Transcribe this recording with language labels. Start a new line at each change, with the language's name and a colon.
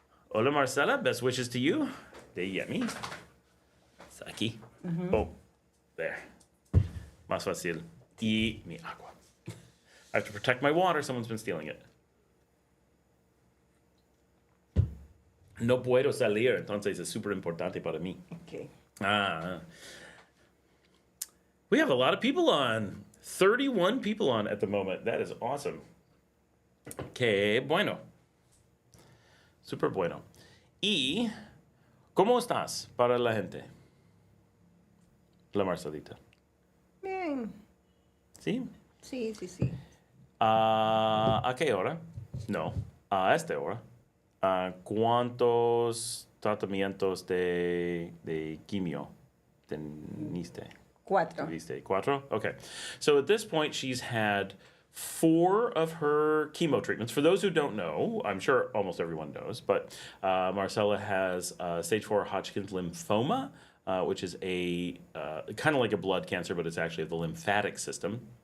Spanish: Hola,
English: Marcela. Best wishes to you. De Yemi. It's
Spanish: aquí.
English: Oh, there.
Spanish: Más fácil. Y mi agua.
English: I have to protect my water. Someone's been stealing it.
Spanish: No puedo salir, entonces es súper importante para mí.
English: Okay. We have a lot of people on. 31 people on at the moment. That is awesome.
Spanish: Que bueno. Super bueno. Y, ¿cómo estás para la gente? La Marcelita. Bien. ¿Sí? Sí, sí, sí. ¿A qué hora? No, a esta hora. ¿Cuántos tratamientos de quimio teniste? 4. Tuviste? 4? Okay.
English: So at this point, she's had 4 of her chemo treatments. For those who don't know, I'm sure almost everyone knows, but Marcela has stage 4 Hodgkin Lymphoma, which is a kind of like a blood cancer, but it's actually of the lymphatic system,